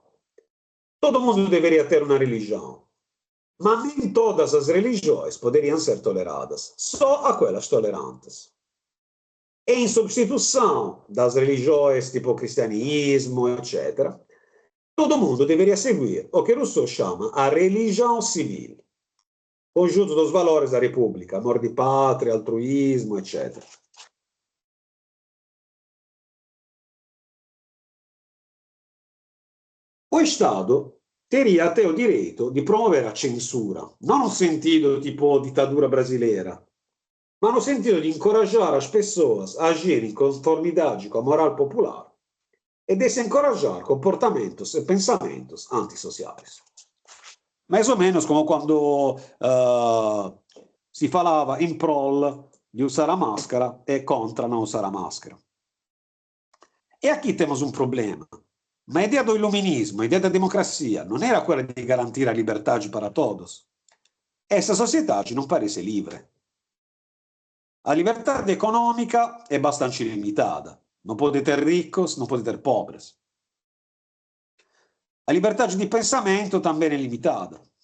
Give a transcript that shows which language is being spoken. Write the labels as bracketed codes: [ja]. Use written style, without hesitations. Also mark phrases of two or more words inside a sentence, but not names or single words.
[pt] Todo mundo deveria ter uma religião, mas nem todas as religiões poderiam ser toleradas, só aquelas tolerantes. E em substituição das religiões tipo cristianismo, etc., todo mundo deveria seguir o que Rousseau chama a religião civil, conjunto dos valores da República, amor [it] di patria, [pt] altruísmo, etc. O Estado teria até o direito de promover a censura, não no sentido tipo ditadura brasileira, mas no sentido de encorajar as pessoas a agir em conformidade com a moral popular e desencorajar comportamentos e pensamentos antissociais. Mais ou menos [it] come quando si [pt] falava in prol di usare a máscara e contra não usar a máscara. E aqui temos um problema. Ma a ideia do iluminismo, a ideia da democracia, [it] non era quella di garantire [pt] a liberdade para todos? Essa sociedade não parece livre. A liberdade econômica é bastante limitada. Não pode ter ricos, não pode ter pobres. A liberdade de pensamento também é limitada.